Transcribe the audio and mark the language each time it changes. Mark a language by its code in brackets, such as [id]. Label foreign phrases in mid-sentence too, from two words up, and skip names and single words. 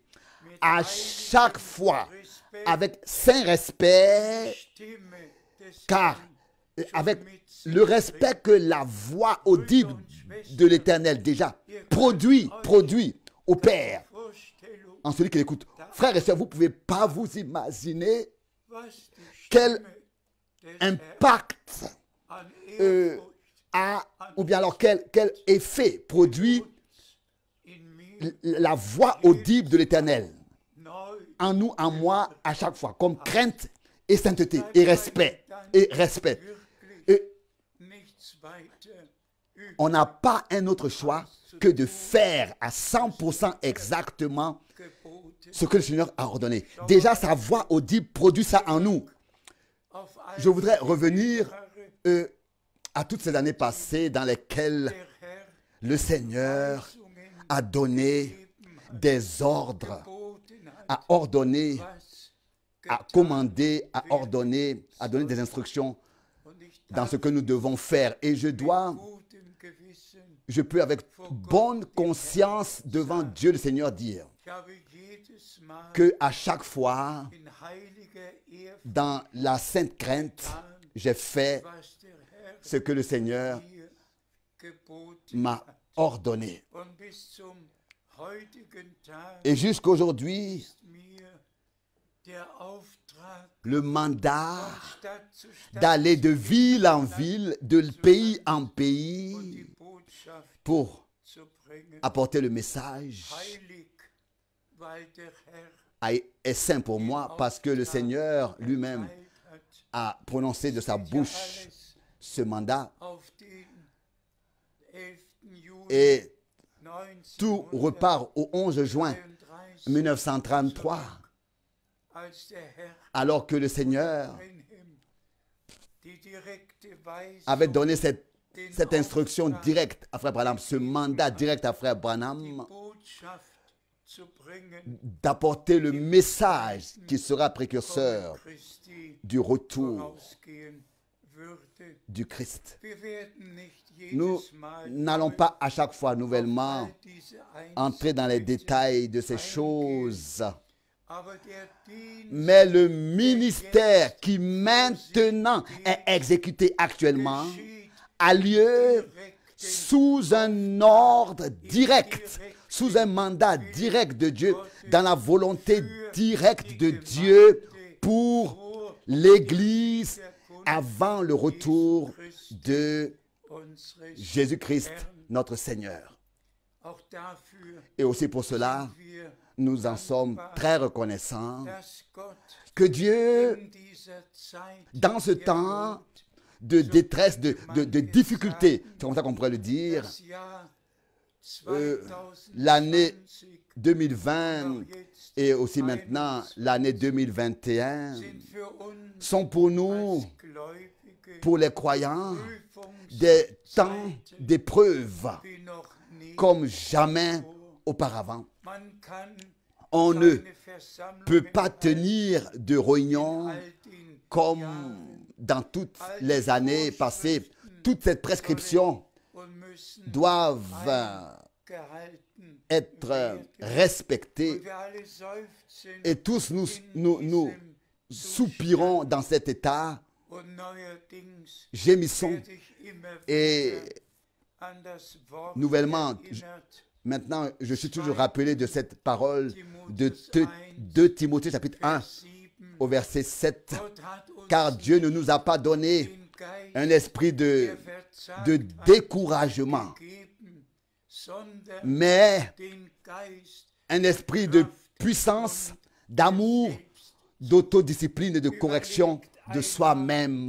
[fr] À chaque fois, avec saint respect, [de] Stimme des [fr] car avec le respect que la voix audible de l'Éternel déjà produit au Père, [de] Vorstellung, [fr] en celui qui l'écoute. Frères et sœurs, vous ne pouvez pas vous imaginer [de] was die [fr] quel [de] Stimme des [fr] impact [de] an Ehrfurcht [fr] ou bien alors quel effet produit [de] in mir [fr] la voix audible de l'Éternel [de] neu [fr] en nous, en moi, à chaque fois, comme crainte et sainteté et respect. Et respect. [de] wirklich [fr] Et [de] nichts weiter übrig [fr] on n'a pas un autre choix que de faire à 100% exactement [de] geboten. [fr] ce que le Seigneur a ordonné. Déjà, sa voix audible produit ça en nous. [de] Auf [fr] Je voudrais revenir [de] Jahre [fr] à toutes ces années passées dans lesquelles [de] der Herr [fr] le Seigneur [de] Weisungen [fr] a donné des ordres, [de] geboten hat, [fr] a ordonné, [de] was [fr] a commandé, a ordonné, a donné des instructions [de] und ich [fr] dans [de] darf [fr] ce que nous devons faire. Et je dois, [de] gutem Gewissen, [fr] je peux avec bonne conscience devant Dieu le Seigneur dire [de] ich habe jedes Mal [fr] que à chaque fois, [de] in heiliger Ehrfurcht [fr] dans la sainte crainte, j'ai fait [de] was der Herr [fr] ce que le Seigneur [de] mir geboten [fr] m'a [de] hat. [fr] ordonné. [de] Und bis zum heutigen Tag [fr] Et jusqu'aujourd'hui, [de] ist mir der Auftrag, [fr] le mandat [de] von Stadt zu Stadt [fr] d'aller de ville en ville, de pays en [de] und die [fr] pays, [de] Botschaft [fr] pour [de] zu bringen, [fr] apporter le message [de] heilig, weil der Herr [fr] est saint pour moi parce que le Seigneur lui-même [de] erteilt hat, [fr] a prononcé de sa [de] ja [fr] bouche [de] alles [fr] ce mandat [de] auf den 11. Juli [fr] et tout 1933, repart au 11 juin 1933 [de] als der Herr [fr] alors que le Seigneur [de] Brenhem die direkte Weisung [fr] avait donné cette instruction directe à Frère Branham, ce mandat direct à Frère Branham [de] Botschaft zu bringen [fr] d'apporter le message qui sera précurseur [de] von Christi [fr] du retour [de] vorausgehen würde. [fr] du Christ. [de] Wir werden nicht [fr] Nous [de] jedes Mal [fr] n'allons pas à chaque fois nouvellement [de] all diese [fr] entrer dans les [de] Einzelheiten [fr] détails de ces [de] eingehen, [fr] choses. [de] aber der Dienst [fr] Mais le ministère qui maintenant est exécuté actuellement [de] geschieht [fr] a lieu [de] direkt [fr] sous un ordre direct, sous un mandat direct de Dieu, dans la volonté directe de Dieu pour [de] vor [fr] l'Église avant le retour de [de] unseres [fr] Jésus-Christ, notre Seigneur. [de] Auch dafür [fr] Et aussi pour cela, [de] wir, [fr] nous en sommes très reconnaissants [de] dass Gott [fr] que Dieu, [de] in dieser Zeit [fr] dans ce temps de détresse, de difficulté, c'est comme ça qu'on pourrait le dire, [de] das Jahr [fr] l'année 2020 2020 et aussi maintenant l'année 2021 [de] sind für uns [fr] sont pour nous, [de] als Gläubige [fr] pour les croyants, des temps d'épreuve [de] wie noch nie. [fr] comme jamais auparavant. [de] Man kann [fr] On ne [de] seine Versammlungen [fr] peut pas tenir de réunion [de] all den [fr] comme dans toutes les années passées. Toute cette prescription [de] und müssen [fr] doivent [de] gehalten. [fr] être respectées [de] Wir alle seufzen [fr] et tous nous soupirons dans cet état, [de] und neuerdings [fr] gémissons [de] werde ich immer [fr] et [de] wieder an das Wort [fr] nouvellement, [de] erinnert. [fr] maintenant je suis toujours rappelé de cette parole de 2 Timothée chapitre 1, au verset 7. Car Dieu ne nous a pas donné un esprit de découragement, mais un esprit de puissance, d'amour, d'autodiscipline et de correction de soi-même.